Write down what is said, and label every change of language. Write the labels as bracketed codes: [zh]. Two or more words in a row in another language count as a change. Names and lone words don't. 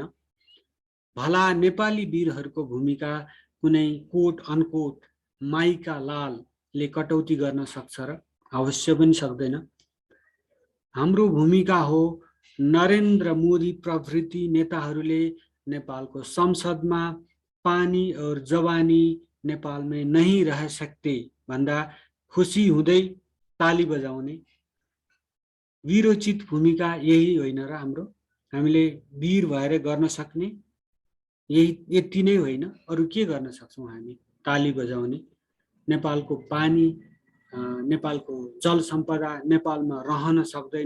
[ne] भला नेपाली वीरहरूको भूमिका कुनै कोट अनकोट माइका लालले कटौती गर्न सक्छ र? अवश्य पनि सक्दैन। हाम्रो भूमिका हो नरेन्द्र मोदी प्रभृति नेताहरूले नेपालको संसदमा [hi] पानी और जवानी नेपाल में नहीं रह सकते [ne] भन्दा खुसी हुँदै ताली बजाउने वीरोचित भूमिका यही होइन र हाम्रो? हामीले वीर भएर गर्न सक्ने यही यति नै होइन, अरु के गर्न सक्छौँ हामी? ताली बजाउने। नेपालको पानी, नेपालको जल सम्पदा नेपालमा रहन सक्दैन।